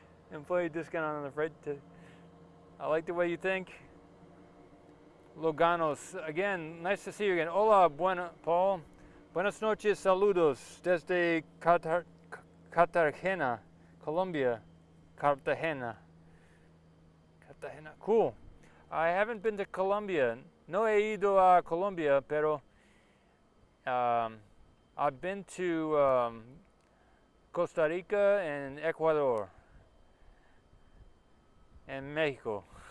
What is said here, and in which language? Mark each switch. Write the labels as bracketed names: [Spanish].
[English] Employee discount on the freight. I like the way you think. Loganos, again, nice to see you again. [Spanish] Hola, Paul. Buenas noches, saludos desde Cartagena, Colombia. Cartagena. [English] Cool. I haven't been to Colombia. [Spanish] No he ido a Colombia, pero [English] I've been to Costa Rica and Ecuador and Mexico.